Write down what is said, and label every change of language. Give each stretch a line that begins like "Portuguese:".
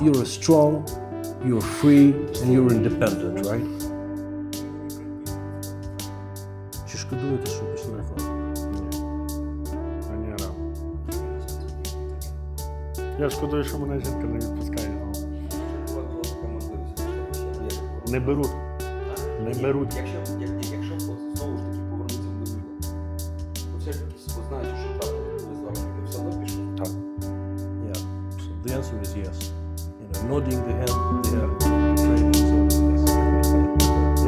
English: you're strong, you're free, and you're independent, right?
Ukrainian: Чи шкодуєте, що пішли на фронт? Ані рано. Я шкодую, що мене жінка не відпускає. Була така можливість. Не беруть. Не беруть. Якщо знову ж таки повернуться в минуле, то все ж таки знаючи, що трапилося з вами, ти все одно пішов. Так.
English: Yeah. So the answer is yes. You know, nodding the head, yeah, training is always yes.